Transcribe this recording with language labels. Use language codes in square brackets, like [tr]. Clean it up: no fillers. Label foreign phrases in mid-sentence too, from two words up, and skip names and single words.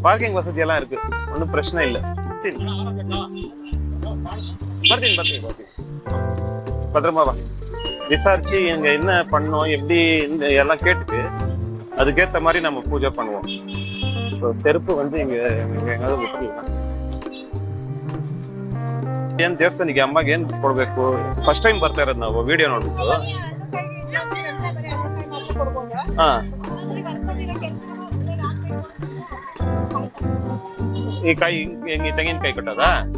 [ta] பார்க்கிங் வசதி எல்லாம் இருக்கு. ஒன்னும் பிரச்சனை இல்லை. பத்திரமா வா. விசாரிச்சு இங்க என்ன பண்ணோம் எப்படி எல்லாம் கேட்டுட்டு அதுக்கேற்ற மாதிரி நம்ம பூஜை பண்ணுவோம். செருப்பு வந்து இங்க எங்காவது விட்டுருலாம். [kn] ಏನ್ ದೇವಸ್ಥಾನಿಗೆ ಅಮ್ಮಗೆ ಏನ್ ಕೊಡ್ಬೇಕು? [en] first time [kn] ಬರ್ತಾ ಇರೋದು ನಾವು ವಿಡಿಯೋ ನೋಡ್ಬಿಟ್ಟು. ಹಾ, ಈ ಕಾಯಿ ಹೆಂಗೆ ತೆಂಗಿನಕಾಯಿ ಕಟ್ಟೋದಾ?